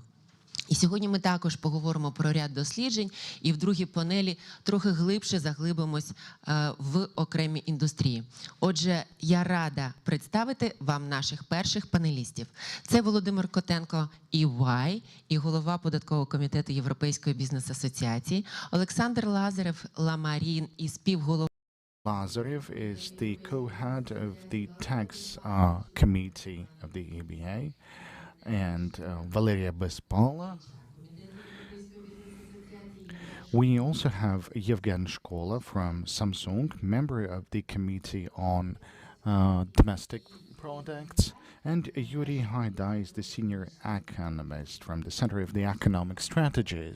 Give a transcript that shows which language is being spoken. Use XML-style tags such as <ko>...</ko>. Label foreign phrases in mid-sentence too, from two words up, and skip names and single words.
<uk>І сьогодні ми також поговоримо про ряд досліджень і в другій панелі трохи глибше заглибимось в окремі індустрії. Отже, я рада представити вам наших перших панелістів. Це Володимир Котенко, EY, і голова податкового комітету Європейської бізнес-асоціації, Олександр Лазарев, Ламарін і співголова</uk> <en>Lazarev is the co-head of the tax committee of the EBA, and Valeria Bespala. We also have Yevgen Shkola from Samsung, member of the Committee on Domestic Products, and Yuri Haida is the senior economist from the Center of the Economic Strategies.</en>